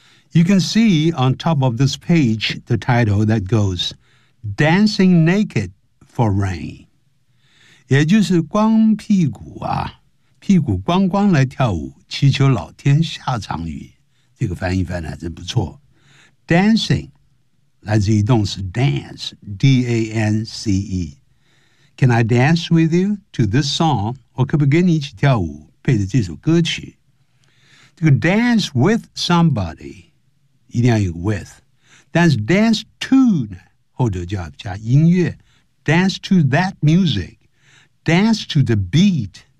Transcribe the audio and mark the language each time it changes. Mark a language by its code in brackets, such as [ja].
[en] You can see on top of this page the title that goes, Dancing Naked for Rain. [zh] 也就是光屁股啊。屁股光光来跳舞，祈求老天下场雨。这个翻译翻的还真不错。 [en] Dancing [zh] 来自于动词 [en] dance, D-A-N-C-E. Can I dance with you to this song? [zh] 我可不可以跟你一起跳舞，配着这首歌曲。这个 [en] dance with somebody [zh] 一定要有 [en] with， [zh] 但是 [en] dance to [zh] 后头就要加音乐， [en] dance to that music, dance to the beat.